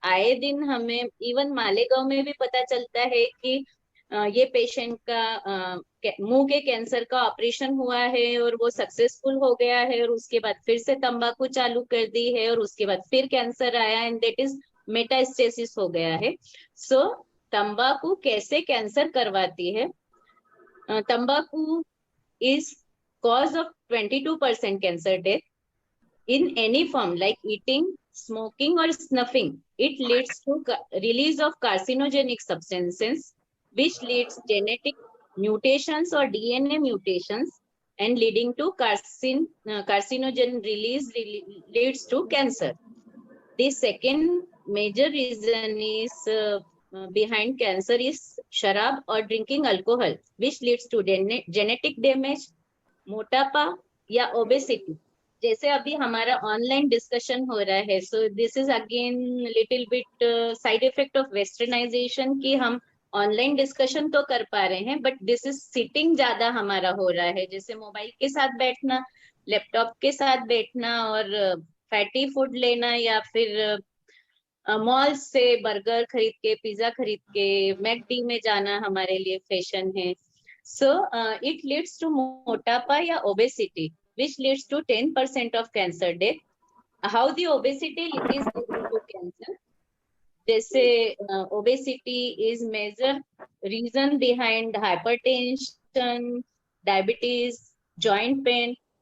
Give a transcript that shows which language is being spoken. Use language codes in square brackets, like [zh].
[hi] आए दिन हमें इवन मालेगांव में भी पता चलता है कि ये पेशेंट का मुंह के कैंसर का ऑपरेशन हुआ है और वो सक्सेसफुल हो गया है, और उसके बाद फिर से तंबाकू चालू कर दी है और उसके बाद फिर कैंसर आया [en] and that is [hi] मेटास्टेसिस हो गया है। सो तंबाकू कैसे कैंसर करवाती है। [en] तंबाकू is cause of 22% cancer death in any form like eating, smoking or snuffing. It leads to release of carcinogenic substances which leads genetic mutations or DNA mutations and leading to carcinogen release leads to cancer. The second major reason is behind cancer is sharab or drinking alcohol, which leads to genetic damage, [hi] मोटापा या obesity. जैसे अभी हमारा online discussion हो रहा है, [en] so this is again little bit side effect of westernization [hi] कि हम ऑनलाइन डिस्कशन तो कर पा रहे हैं [en] but this is sitting [hi] ज्यादा हमारा हो रहा है, जैसे मोबाइल के साथ बैठना, लैपटॉप के साथ बैठना और फैटी फूड लेना या फिर मॉल से बर्गर खरीद के, पिज्जा खरीद के मैकडी में जाना हमारे लिए फैशन है। [en] So it leads to motapa या obesity, which leads to 10% of cancer death. How the obesity is leading to cancer? जैसे obesity is major reason behind hypertension, diabetes, joint pain.